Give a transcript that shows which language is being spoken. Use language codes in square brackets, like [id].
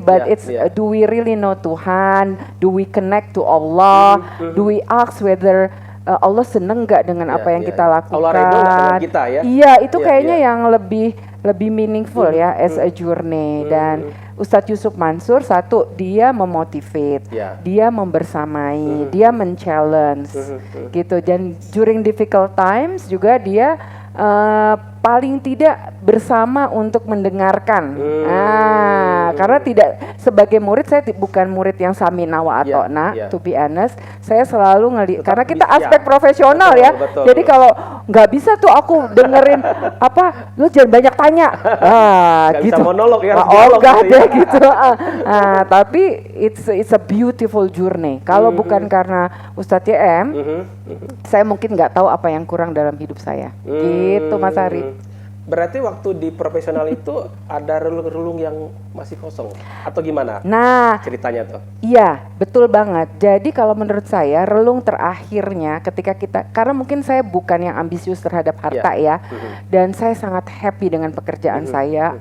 [en] But it's do we really know Tuhan? Do we connect to Allah? Do we ask whether [id] Allah seneng nggak dengan apa yang kita lakukan? Allah ridho nggak dengan kita ya? Iya, itu kayaknya yang lebih meaningful ya [en] as a journey. [id] Dan Ustadz Yusuf Mansur, satu, dia memotivate, dia membersamai, dia men-challenge gitu. Dan [en] during difficult times [id] juga dia paling tidak bersama untuk mendengarkan. Karena tidak, sebagai murid saya bukan murid yang samina wa atona, [en] to be honest. [id] Saya selalu karena kita aspek profesional ya. Jadi kalau nggak bisa tuh aku dengerin apa, lu jangan banyak tanya. Gitu. Bisa monolog ya. Enggak deh gitu. Tapi [en] it's a beautiful journey. [id] Kalau bukan karena Ustadz YM, saya mungkin nggak tahu apa yang kurang dalam hidup saya. Gitu Mas Ari. Berarti waktu di profesional itu ada relung-relung yang masih kosong atau gimana? Nah, Ceritanya tuh. iya, betul banget. Jadi kalau menurut saya relung terakhirnya ketika kita, karena mungkin saya bukan yang ambisius terhadap harta ya, dan saya sangat happy dengan pekerjaan saya.